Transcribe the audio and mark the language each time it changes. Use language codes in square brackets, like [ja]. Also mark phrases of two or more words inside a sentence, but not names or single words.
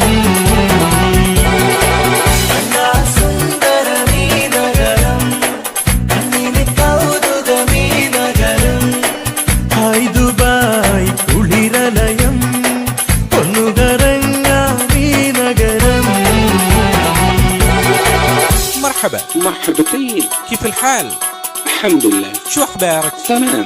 [ml] സുന്ദരമീ നഗരം കണ്ണീന് കൗതുകമീ നഗരം ഹായ് ദുബായ് കുളിരലയം ഒന്നുകറങ്ങാം ഈ നഗരം [ar] مرحبا مرحبتين. كيف الحال؟ الحمد لله. شو أخبارك؟ تمام.